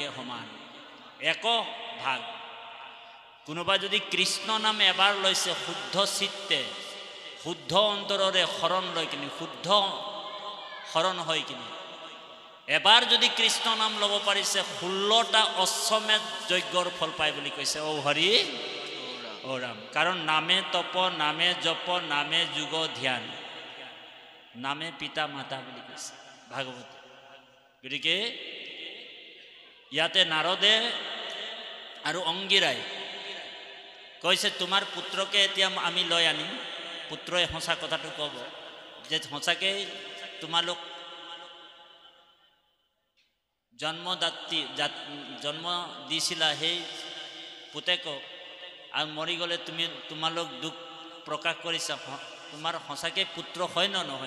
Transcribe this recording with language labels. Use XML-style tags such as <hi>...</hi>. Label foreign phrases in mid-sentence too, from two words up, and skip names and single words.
<as>সমান এক ভাগ কোনোবা যদি কৃষ্ণ নাম এবাৰ লৈছে শুদ্ধ চিত্তে শুদ্ধ অন্তৰৰে শৰণ লৈ কিনে শুদ্ধ শৰণ হৈ কিনে এবাৰ যদি কৃষ্ণ নাম ল'ব পাৰিছে 16টা অশ্বমেধ যজ্ঞৰ ফল পায় বুলি কৈছে ও হৰি ও ৰাম কাৰণ নামে তপ নামে জপ নামে যোগ ধ্যান নামে পিতা মাতা বুলি কৈছে ভাগৱত গতিকে ইয়াতে নাৰদে আৰু অংগীৰাই কৈছে তোমাৰ পুত্ৰকে এতিয়া আমি লৈ আনিম পুত্ৰই সঁচা কথাটো ক'ব যে সঁচাকৈ তোমালোক জন্ম দিছিলা সেই পুতেকক আৰু মৰি গ'লে তোমালোক দুখ প্ৰকাশ কৰিছা, তোমাৰ সঁচাকৈ পুত্ৰ হয় নে নহয়?</as>